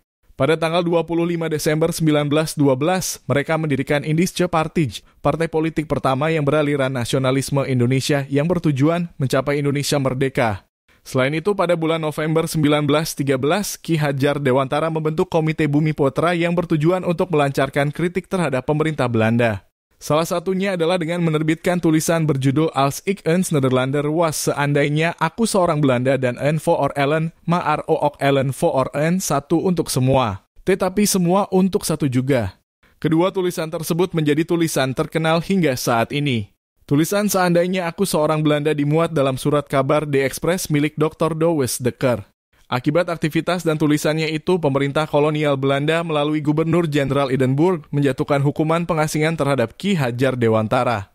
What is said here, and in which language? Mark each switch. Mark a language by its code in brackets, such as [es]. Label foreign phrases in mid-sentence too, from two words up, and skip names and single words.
[id] Pada tanggal 25 Desember 1912, mereka mendirikan Indische Partij, partai politik pertama yang beraliran nasionalisme Indonesia yang bertujuan mencapai Indonesia merdeka. Selain itu, pada bulan November 1913, Ki Hadjar Dewantara membentuk Komite Bumi Putra yang bertujuan untuk melancarkan kritik terhadap pemerintah Belanda. Salah satunya adalah dengan menerbitkan tulisan berjudul Als ik eens Nederlander was, seandainya aku seorang Belanda dan [nl] en voor Ellen, maar ook Ellen voor en, [id] satu untuk semua, tetapi semua untuk satu juga. Kedua tulisan tersebut menjadi tulisan terkenal hingga saat ini. Tulisan seandainya aku seorang Belanda dimuat dalam surat kabar The Express milik Dr. Dowes Dekker. Akibat aktivitas dan tulisannya itu, pemerintah kolonial Belanda melalui Gubernur Jenderal Edinburgh menjatuhkan hukuman pengasingan terhadap Ki Hadjar Dewantara.